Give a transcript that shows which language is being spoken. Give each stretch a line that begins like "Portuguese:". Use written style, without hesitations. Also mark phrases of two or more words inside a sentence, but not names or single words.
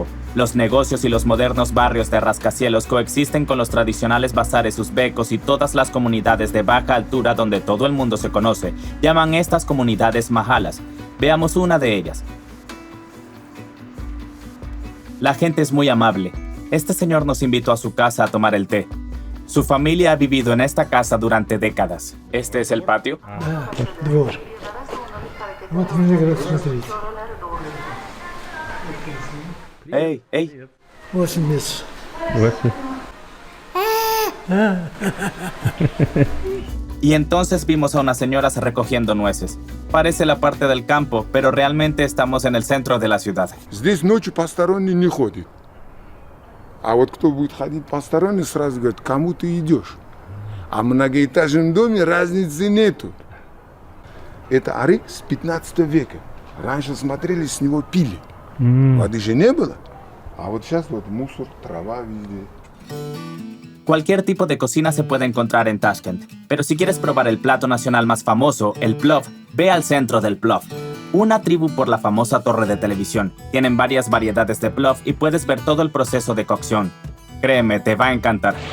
Spanish: Los negocios y los modernos barrios de rascacielos coexisten con los tradicionales bazares uzbecos y todas las comunidades de baja altura donde todo el mundo se conoce. Llaman estas comunidades mahalas. Veamos una de ellas. La gente es muy amable. Este señor nos invitó a su casa a tomar el té. Su familia ha vivido en esta casa durante décadas. ¿Este es el patio?
Russian: Двор. Вот виноград, смотрите. ¡Ey, ey! 8 месяцев.
Spanish: Y entonces vimos a unas señoras recogiendo nueces. Parece la parte del campo, pero realmente estamos en el centro de la ciudad.
Russian: Здесь ночью посторонний не ходит. А вот кто будет ходить посторонний, сразу говорит, кому ты идешь. А в многоэтажном доме разницы нету. Это арык с 15 века. Раньше смотрели, с него пили. Воды же не было. А вот сейчас вот мусор, трава везде.
Spanish: Cualquier tipo de cocina se puede encontrar en Tashkent, pero si quieres probar el plato nacional más famoso, el plov, ve al centro del plov. Una tribu por la famosa torre de televisión. Tienen varias variedades de plov y puedes ver todo el proceso de cocción. Créeme, te va a encantar.